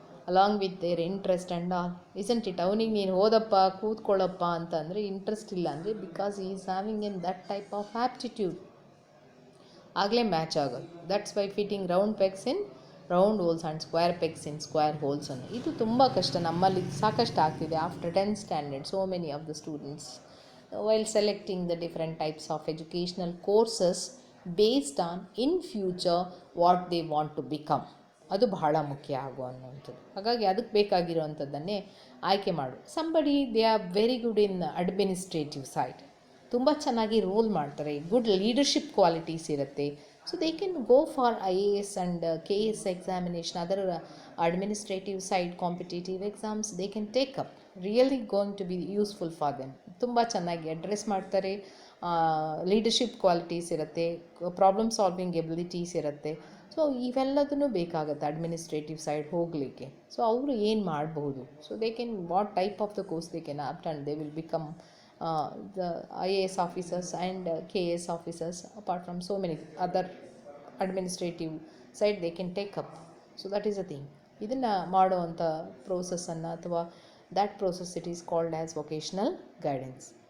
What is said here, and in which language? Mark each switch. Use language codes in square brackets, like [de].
[en] Along with their interest and all, isn't it? [kn] ಅವನಿಗೆ ನೀನು ಓದಪ್ಪ ಕೂತ್ಕೊಳ್ಳಪ್ಪ ಅಂತಂದರೆ ಇಂಟ್ರೆಸ್ಟ್ ಇಲ್ಲ ಅಂದರೆ [en] because ಈ is having in that type of aptitude, [kn] ಆಗಲೇ ಮ್ಯಾಚ್ ಆಗೋದು. [en] that's why fitting round pegs in round holes and square pegs in square holes [kn] ಅನ್ನೋ ಇದು ತುಂಬ ಕಷ್ಟ. ನಮ್ಮಲ್ಲಿ ಸಾಕಷ್ಟು ಆಗ್ತಿದೆ after 10th standard. [en] so many of the students while selecting the different types of educational courses based on in future what they want to become, [kn] ಅದು ಬಹಳ ಮುಖ್ಯ ಅನ್ನುವಂಥದ್ದು. ಹಾಗಾಗಿ ಅದಕ್ಕೆ ಬೇಕಾಗಿರುವಂಥದ್ದನ್ನೇ ಆಯ್ಕೆ ಮಾಡು. [en] somebody they are very good in administrative side, [kn] ತುಂಬ ಚೆನ್ನಾಗಿ ರೂಲ್ ಮಾಡ್ತಾರೆ, [en] Good leadership qualities ಇರುತ್ತೆ. So they can go for IAS and KS examination, other administrative side competitive exams they can take up, really going to be useful for them. [kn] ತುಂಬ ಚೆನ್ನಾಗಿ address ಮಾಡ್ತಾರೆ, leadership qualities ಇರುತ್ತೆ, problem solving abilities ಇರುತ್ತೆ. So ಇವೆಲ್ಲದೂ ಬೇಕಾಗುತ್ತೆ administrative side ಹೋಗಲಿಕ್ಕೆ. So ಅವರು ಏನು ಮಾಡಬಹುದು? [en] So they can what type of the course they can opt and they will become the IAS officers and KS officers, apart from so many other administrative side they can take up. So that is the thing. [kn] ಇದನ್ನು ಮಾಡುವಂಥ ಪ್ರೋಸೆಸ್ಸನ್ನು ಅಥವಾ [en] that process it is called as vocational guidance.